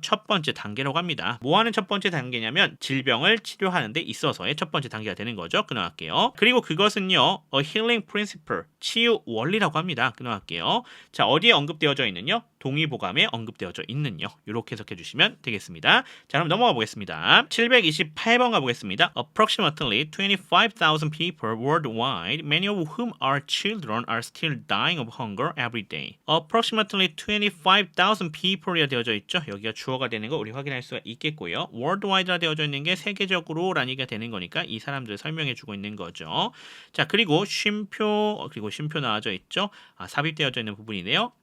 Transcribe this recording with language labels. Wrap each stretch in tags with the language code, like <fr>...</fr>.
<ko>첫 번째 단계라고 합니다. 뭐 하는 첫 번째 단계냐면 질병을 치료하는 데 있어서의 첫 번째 단계가 되는 거죠. 끊어갈게요. 그리고 그것은요. a healing principle, 치유 원리라고 합니다. 끊어갈게요. 자, 어디에 언급되어져 있는요? 동의보감에 언급되어져 있는요. 이렇게 해석해 주시면 되겠습니다. 자, 그럼 넘어가 보겠습니다. 728번 가보겠습니다.</ko> <en>Approximately 25,000 people worldwide, many of whom are children, are still dying of hunger every day. Approximately 25,000 people</en> <ko>이라 되어져 있죠. 여기가 주어가 되는 거 우리 확인할 수가 있겠고요. worldwide라 되어져 있는 게 세계적으로 라는 얘기가 되는 거니까 이 사람들을 설명해 주고 있는 거죠. 자, 그리고 쉼표, 그리고 쉼표 나와져 있죠. 삽입되어져 있는 부분이네요.</ko>